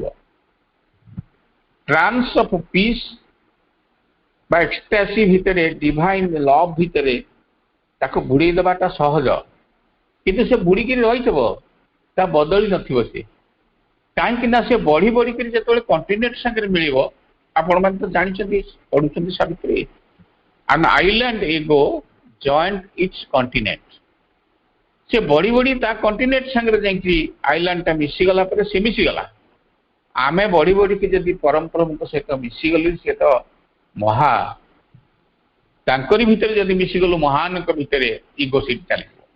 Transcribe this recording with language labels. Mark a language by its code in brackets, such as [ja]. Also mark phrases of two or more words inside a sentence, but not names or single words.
[en] trance of peace [or] ବା ଏକ୍ସଟାସି ଭିତରେ, [en] divine love [or] ଭିତରେ ତାକୁ ବୁଡେଇ ଦେବାଟା ସହଜ, କିନ୍ତୁ ସେ ବୁଡିକିରି ରହିଥିବ, ତା ବଦଳି ନଥିବ ସେ। କାହିଁକି ନା ସେ ବଢି ବଢିକିରି ଯେତେବେଳେ କଣ୍ଟିନେଣ୍ଟ ସାଙ୍ଗରେ ମିଳିବ, ଆପଣମାନେ ତ ଜାଣିଛନ୍ତି ପଢୁଛନ୍ତି ସାବିତ୍ରୀ, [en] an island ego joined its continent। [or] ସେ ବଢି ବଢି ତା କଣ୍ଟିନେଣ୍ଟ ସାଙ୍ଗରେ ଯାଇକି ଆଇଲାଣ୍ଡଟା ମିଶିଗଲା ପରେ ସେ ମିଶିଗଲା। ଆମେ ବଢି ବଢିକି ଯଦି ପରମପ୍ରଭୁଙ୍କ ସହିତ ମିଶିଗଲୁ, ସେ ତ ମହା, ତାଙ୍କରି ଭିତରେ ଯଦି ମିଶିଗଲୁ ମହାନଙ୍କ ଭିତରେ, ଇଗୋ ସିଟ୍ ଚାଲିବ।